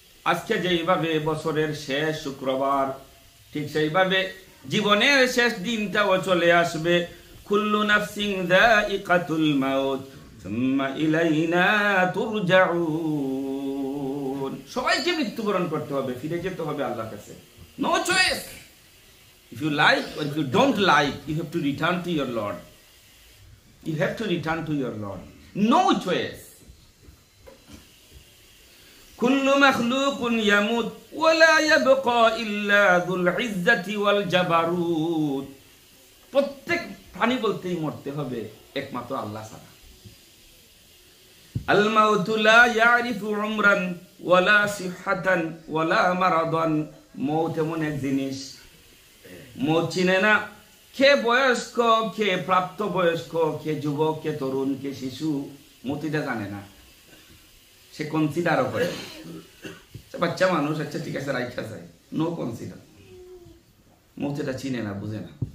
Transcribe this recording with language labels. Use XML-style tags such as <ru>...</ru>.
<bn>আজকে যেইভাবে বছরের শেষ শুক্রবার, ঠিক সেইভাবে জীবনের শেষ দিনটাও চলে আসবে।</bn> <ar>কুল্লু নাফসিন যায়িকাতুল মাউত সুম্মা ইলাইনা তুরজাউন,</ar> <bn>সবাইকে মৃত্যুবরণ করতে হবে, ফিরে যেতে হবে আল্লাহর কাছে।</bn> <en>No choice, if you like or if you don't like, you have to return to your Lord. You have to return to your Lord. No choice.</en> <ar>كل مخلوق يموت ولا يبقى إلا ذو العزة والجبروت.</ar> <bn>প্রত্যেক প্রাণী বলতেই মরতে হবে, একমাত্র আল্লাহ ছাড়া।</bn> <ar>الموت لا يعرف عمرا ولا صحة ولا مرضا.</ar> <bn>মৌত এমন এক জিনিস, মৌত চিনে না কে বয়স্ক, কে প্রাপ্ত বয়স্ক, কে যুবক, কে তরুণ, কে শিশু, মতিটা জানে না, সে কনসিডারও করে। বাচ্চা মানুষ, আচ্ছা ঠিক আছে রাইখা যায়,</bn> <en>No consider.</en> <bn>মতিটা চিনে না, বুঝে না।</bn>